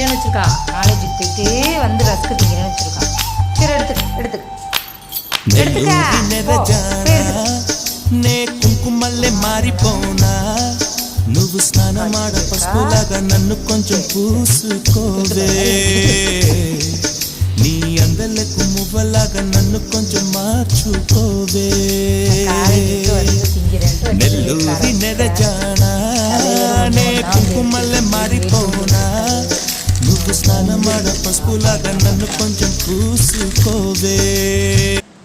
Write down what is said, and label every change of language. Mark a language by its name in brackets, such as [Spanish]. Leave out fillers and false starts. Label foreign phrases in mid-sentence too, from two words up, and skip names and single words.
[Tamil] வச்சிருக்கா. காலேஜுக்கு போயிட்டு வந்து ரஸ்க்கு திங்கிறேன்னு வச்சிருக்கா. சரி எடுத்துக்க [Telugu] నే కుంకుమల్లే మారిపోనా నువ్వు స్నానమాడ పసుపులాగా నన్ను కొంచెం పూసుకోవే నీ అందలకు మువ్వలాగా నన్ను కొంచెం మార్చుకోవే నెల్లూరి నెరజానా నే కుంకుమల్లే మారిపోనా నువ్వు స్నానమాడ పసుపులాగా నన్ను కొంచెం పూసుకోవే